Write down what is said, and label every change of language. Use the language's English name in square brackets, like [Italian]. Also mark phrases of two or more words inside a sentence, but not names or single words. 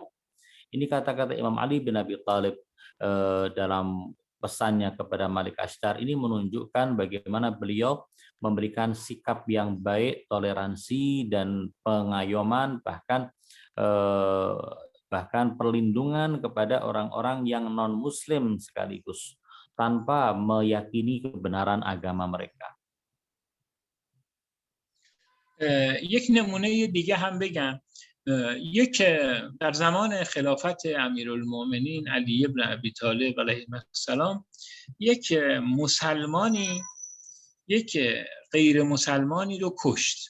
[Indonesian] Ini kata-kata Imam Ali bin Abi Thalib dalam pesannya kepada Malik Ashtar ini menunjukkan bagaimana beliau memberikan sikap yang baik, toleransi dan pengayoman, bahkan perlindungan kepada orang-orang yang non-muslim sekaligus tanpa meyakini kebenaran agama mereka. [Persian] یک نمونه دیگه هم بگم. در زمان خلافت امیرالمؤمنین علی بن ابی طالب علیه السلام یک غیر مسلمانی رو کشت.